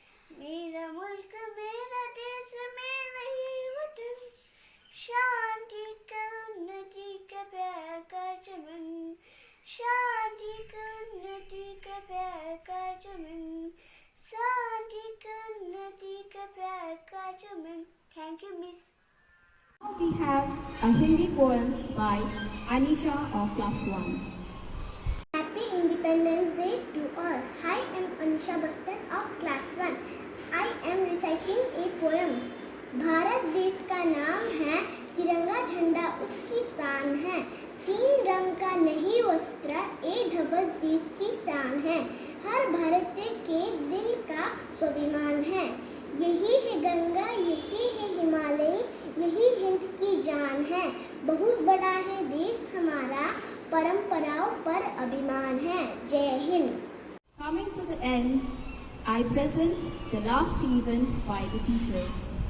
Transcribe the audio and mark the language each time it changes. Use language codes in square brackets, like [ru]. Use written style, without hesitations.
[hi] मेरा मुल्क मेरा देश मेरा ये वतन शांति का उन्नति का प्यार का चमन शांति का उन्नति का प्यार का चमन शांति का उन्नति का प्यार का चमन [en] Thank you miss Now we have a Hindi poem by Anisha of class 1. Happy Independence Day to all. Hi, I am Anisha Bastar of class 1. I am reciting a poem. [hi] Bharat देश का नाम है तिरंगा झंडा उसकी शान है तीन रंग का नहीं वस्त्र ए ध्वज देश की शान है हर भारतीय के दिल का स्वाभिमान है यही है गंगा यही है हिमालय यही हिंद की जान है बहुत बड़ा है देश हमारा परंपराओं पर अभिमान है जय Hind [en] Coming to the end, I present the last event by the teachers.